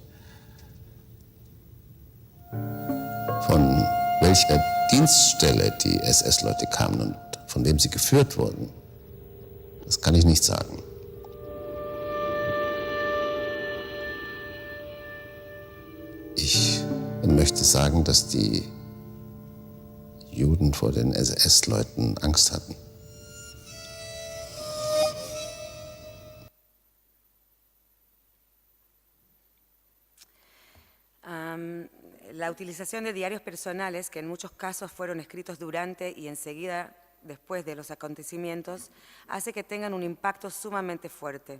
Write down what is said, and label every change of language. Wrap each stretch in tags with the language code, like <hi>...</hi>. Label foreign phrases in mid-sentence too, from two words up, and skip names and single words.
<de>Von welcher Dienststelle die SS-Leute kamen und von wem sie geführt wurden, das kann ich nicht sagen. Ich möchte sagen, dass die Juden vor den SS-Leuten Angst hatten.</de> <es>La utilización de diarios personales, que en muchos casos fueron escritos durante y enseguida después de los acontecimientos, hace que tengan un impacto sumamente fuerte.</es>